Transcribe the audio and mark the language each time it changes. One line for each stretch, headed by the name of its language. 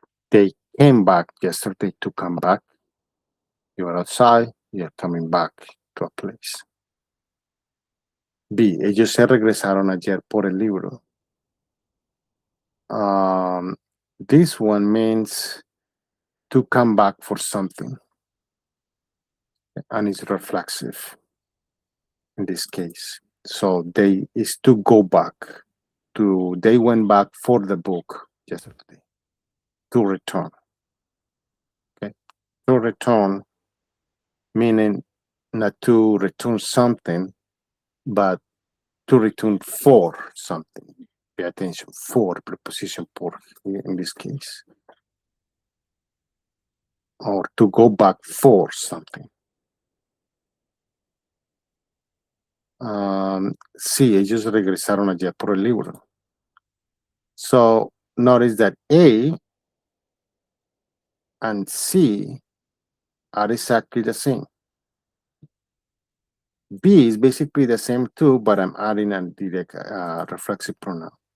English: They came back yesterday to come back. You are outside, you're coming back to a place. B.
Spanish: Ellos se regresaron ayer por el libro.
English: This one means to come back for something, and it's reflexive in this case. So they is to go back. They went back for the book yesterday. To return. Okay. To return meaning not to return something, but to return for something. Pay attention, for, preposition por in this case. Or to go back for something.
Spanish: Sí, ellos regresaron ayer por el libro.
English: So notice that A and C are exactly the same. B is basically the same too, but I'm adding a direct reflexive pronoun.